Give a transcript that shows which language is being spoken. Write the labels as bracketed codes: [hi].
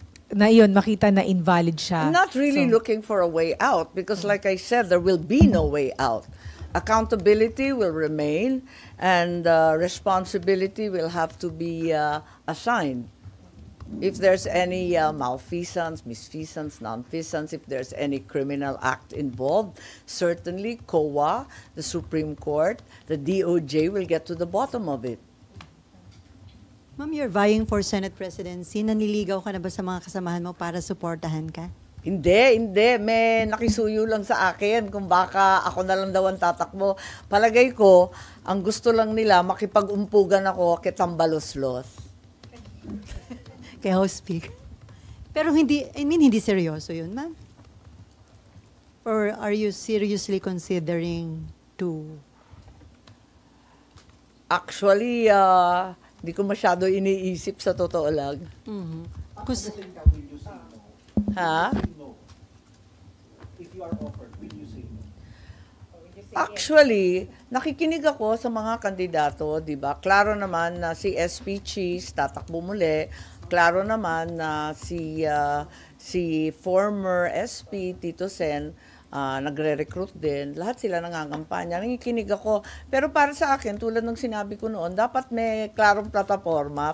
[tl] na yun, makita na invalid siya. [en] I'm not really looking for a way out because like I said, there will be no way out. Accountability will remain and responsibility will have to be assigned. If there's any malfeasance, misfeasance, nonfeasance, if there's any criminal act involved, certainly COA, the Supreme Court, the DOJ will get to the bottom of it. Ma'am, you're vying for Senate presidency. [tl] Naniligaw ka na ba sa mga kasamahan mo para suportahan ka? Hindi. May nakisuyo lang sa akin kung baka ako na lang daw ang tatakbo. Palagay ko, ang gusto lang nila, makipag-umpugan ako kay Tambaloslos. Kay House Speaker. Pero hindi seryoso yun, ma'am? [en] Or are you seriously considering to... [tl] Actually, hindi ko masyado iniisip sa totoo lang. Kus- Ha? [en] No. If you are offered, will you say no? [tl] Actually, nakikinig ako sa mga kandidato, 'di ba? Klaro naman na si SP Cheese tatakbo muli. Klaro naman na si former SP Tito Sen nagre-recruit din. Lahat sila nangangampanya. Nakikinig ako. Pero para sa akin, tulad ng sinabi ko noon, dapat may klarong plataforma.